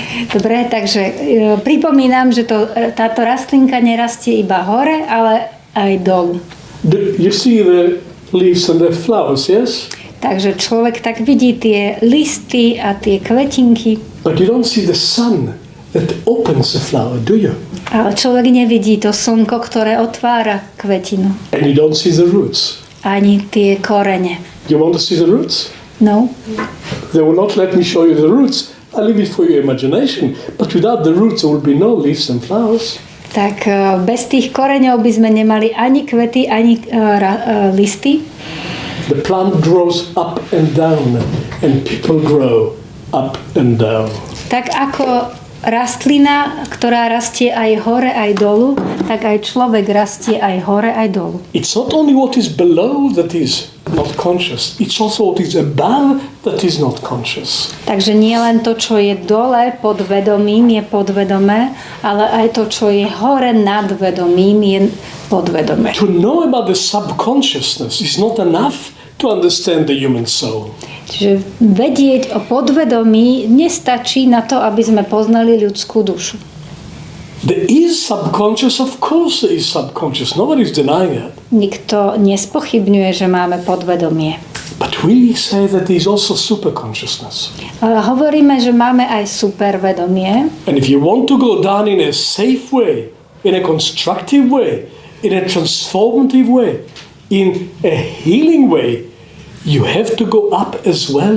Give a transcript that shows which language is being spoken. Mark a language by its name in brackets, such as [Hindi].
[Slovak] Dobre, takže pripomínam, že táto rastlinka nerastie iba hore, ale aj dolu. [English] You see the leaves and the flowers, yes? [Slovak] Takže človek tak vidí tie listy a tie kvetinky. [English] But you don't see the sun that opens the flower, do you? [Slovak] Ale človek nevidí to slnko, ktoré otvára kvetinu. [English] And you don't see the roots. [Slovak] Ani tie korene. [English] You want to see the roots? No. They will not let me show you the roots. I leave it for your imagination. But without the roots, there will be no leaves and flowers. [Slovak] Tak bez tých koreňov by sme nemali ani kvety, ani listy. [English] The plant grows up and down, and people grow up and down. [Slovak] Tak ako rastlina, ktorá rastie aj hore, aj dolu, tak aj človek rastie aj hore, aj dolu. [English] It's not only what is below that is not conscious, it's also what is above that is not conscious. [Slovak] Takže nie len to, čo je dole pod vedomím, je podvedomé, ale aj to, čo je hore nad vedomím, je podvedomé. [English] To know about the subconsciousness is not enough to understand the human soul. [Slovak] Čiže vedieť o podvedomí nestačí na to, aby sme poznali ľudskú dušu. [English] There is subconscious, of course there is subconscious. Nobody is denying it. [Slovak] Nikto nespochybňuje, že máme podvedomie. [English] But we say that there is also superconsciousness. [Slovak] Ale hovoríme, že máme aj supervedomie. [English] And if you want to go down in a safe way, in a constructive way, in a transformative way, in a healing way, you have to go up as well.